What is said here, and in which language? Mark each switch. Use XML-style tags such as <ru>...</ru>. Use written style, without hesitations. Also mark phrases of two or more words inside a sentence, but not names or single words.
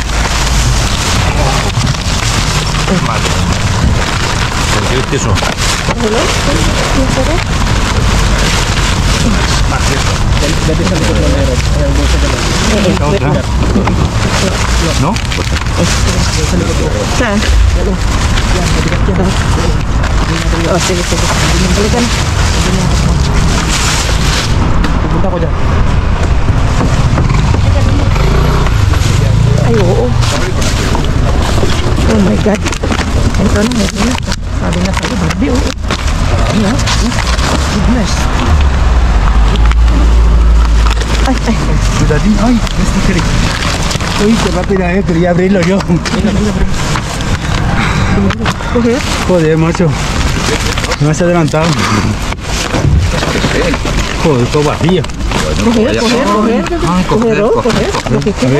<es>¿Qué es eso? Otra. ¿No?</es> <tl>Saan? Oh, sige. Balikan. Pupunta ko dyan. Ay, oo.</tl> <en>Oh my God.</en> <tl>Ito na. Sabi na sa'yo, baby, oo. Goodness. Ay.</tl> <es>Cuidadín. Ay, este quiere. Uy, qué rápida, quería abrirlo yo. Joder, macho. Me has adelantado. Joder, todo vacío. Coger. Lo que quieras.</es>